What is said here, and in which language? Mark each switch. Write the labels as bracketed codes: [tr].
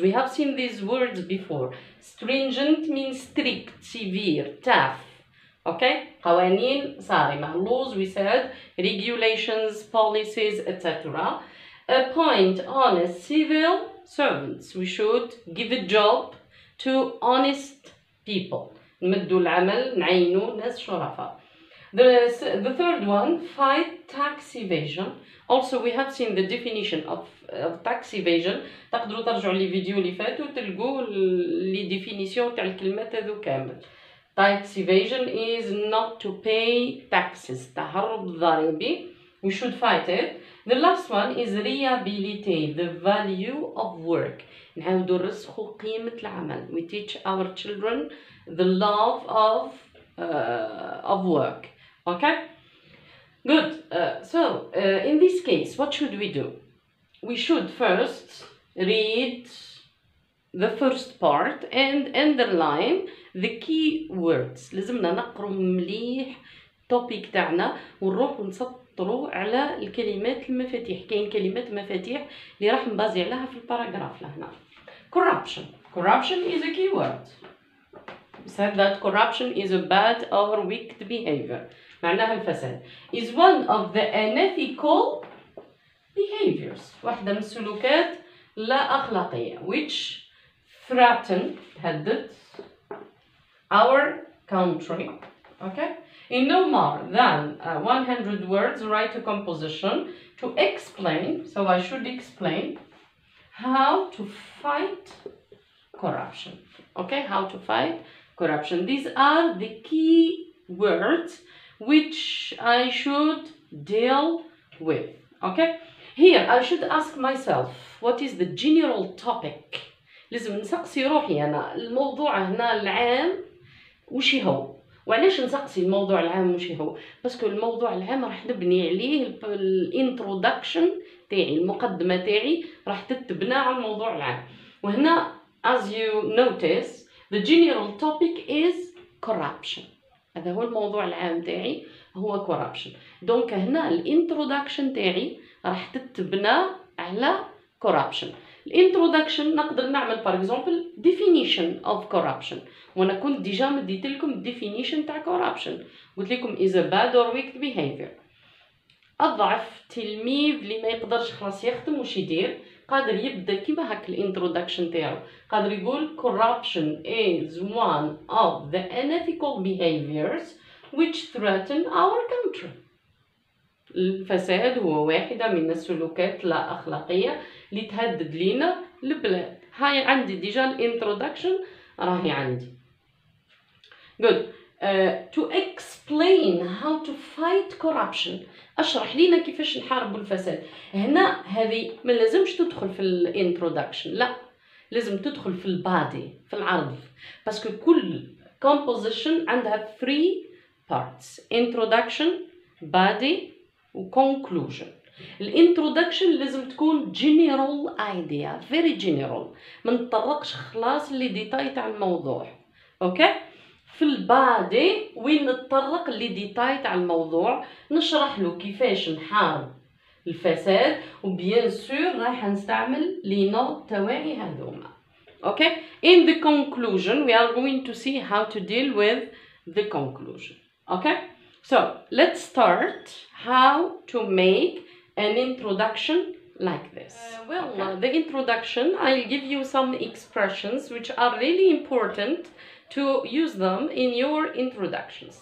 [en] We have seen these words before. Stringent means strict, severe, tough. [ar] Okay? قوانين صارمة. [en] Laws, we said, regulations, policies, etc. Appoint honest civil servants. We should give a job to honest people. [ar] نمدوا العمل نعينوا ناس شرفاء. [en] The third one, fight tax evasion. Also we have seen the definition of tax evasion. [ar] تقدروا ترجعوا لي فيديو اللي فاتوا تلقوا لي ديفينيسيون تاع الكلمات هذو كامل. [en] Tax evasion is not to pay taxes. [ar] تهرب ضريبي. [en] We should fight it. The last one is rehabilitate the value of work. [ar] نعاودوا نرسخوا قيمة العمل. [en] We teach our children the love of work. Okay? Good. So in this case, what should we do? We should first read the first part and underline the key words. [ar] لازمنا نقرأ مليح topic تاعنا ونروح نسطروا على الكلمات المفاتيح. كاين كلمات مفاتيح اللي راح نبازي عليها في الباراجراف لهنا. [en] Corruption. Corruption is a key word. We said that corruption is a bad or wicked behavior. [ar] معناها الفساد. [en] Is one of the unethical behaviors. [ar] واحدة من السلوكات لا أخلاقية. [en] Which threaten تهدد our country. Okay? In no more than 100 words, write a composition to explain. So I should explain how to fight corruption. Okay? How to fight corruption. These are the key words which I should deal with. Okay? Here I should ask myself, what is the general topic? [ar] لازم نسقسي روحي أنا الموضوع هنا العام وش هو؟ وعلاش نسقسي الموضوع العام وش هو؟ باسكو الموضوع العام راح نبني عليه الانترودكشن تاعي، المقدمة تاعي راح تتبنى على الموضوع العام. [en] وهنا as you notice the general topic is corruption. [ar] هذا هو الموضوع العام تاعي هو corruption. دونك هنا الانترودكشن تاعي راح تتبنى على corruption. الانترودكشن نقدر نعمل par example [en] definition of corruption. [ar] وانا كنت ديجا مديت لكم definition تاع corruption. قلت لكم [en] is a bad or wicked behavior. [ar] اضعف تلميذ اللي ما يقدرش خلاص يختم وش يدير قادر يبدا كيما هاك الانترودكشن تاعو قادر يقول [en] corruption is one of the unethical behaviors which threaten our country. [ar] الفساد هو واحدة من السلوكات لا أخلاقية اللي تهدد لينا البلاد. هاي عندي ديجا الانترودكشن راهي عندي. [en] good. To explain how to fight corruption، [ar] اشرح لينا كيفاش نحاربوا الفساد. هنا هذه ما لازمش تدخل في الانترودكشن، لا لازم تدخل في البادي، في العرض، باسكو كل composition عندها 3 parts: introduction، body و conclusion. الانترودكشن لازم تكون [en] general idea، very general، [ar] ما نتطرقش خلاص اللي ديتاي تاع الموضوع. اوكي. في البادي وين نتطرق لي ديتاي تاع الموضوع، نشرح له كيفاش نحارب الفساد، وبيان سور راح نستعمل لي نوت تاعي هذوما. [en] Okay, in the conclusion we are going to see how to deal with the conclusion. Okay, so let's start how to make an introduction like this. The introduction, I'll give you some expressions which are really important to use them in your introductions.